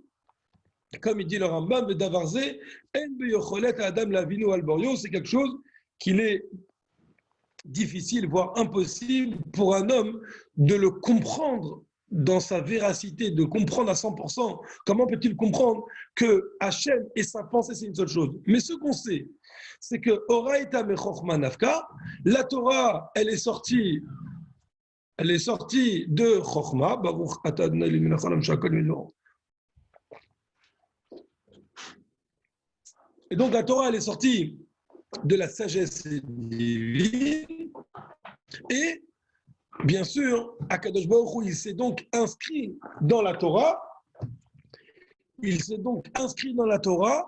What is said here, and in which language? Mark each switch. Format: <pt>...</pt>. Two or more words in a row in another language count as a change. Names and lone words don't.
<fr>Comme il dit le Rambam, c'est quelque chose qu'il est difficile, voire impossible pour un homme de le comprendre dans sa véracité, de comprendre à 100%. Comment peut-il comprendre que Hachem et sa pensée, c'est une seule chose? Mais ce qu'on sait, c'est que</fr> <arc>אורייתא מחכמה נפקא,</arc> <fr>la Torah, elle est sortie de Chochma,</fr> <he>ברוך אתה אדני אלהינו מלך העולם שהכל נדבר.</he> <fr>Et donc la Torah, elle est sortie de la sagesse divine. Et bien sûr,</fr> <he>הקדוש ברוך הוא,</he> <fr>il s'est donc inscrit dans la Torah. Il s'est donc inscrit dans la Torah.</fr>